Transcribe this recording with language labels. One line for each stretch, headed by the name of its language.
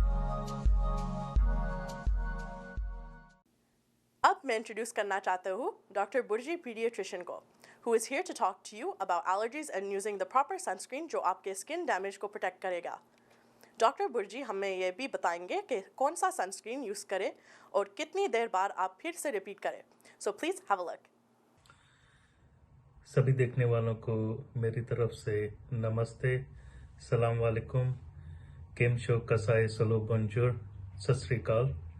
Hindi: अब मैं इंट्रोड्यूस करना चाहता हूँ डॉक्टर बुर्जी पीडियाट्रिशियन को।
English: who is here to talk to you about allergies and using the proper sunscreen
Hindi: जो आपके स्किन डैमेज को प्रोटेक्ट करेगा। डॉक्टर बुर्जी हमें ये भी बताएंगे कि कौन सा सनस्क्रीन यूज़ करें और कितनी देर बाद आप फिर से रिपीट करें।
English: So please have a look.
Hindi: सभी देखने वालों को मेरी तरफ से नमस्ते, सलाम वालेकुम, केम शो, कसाई, सलो, बंजूर, सत श्री अकाल।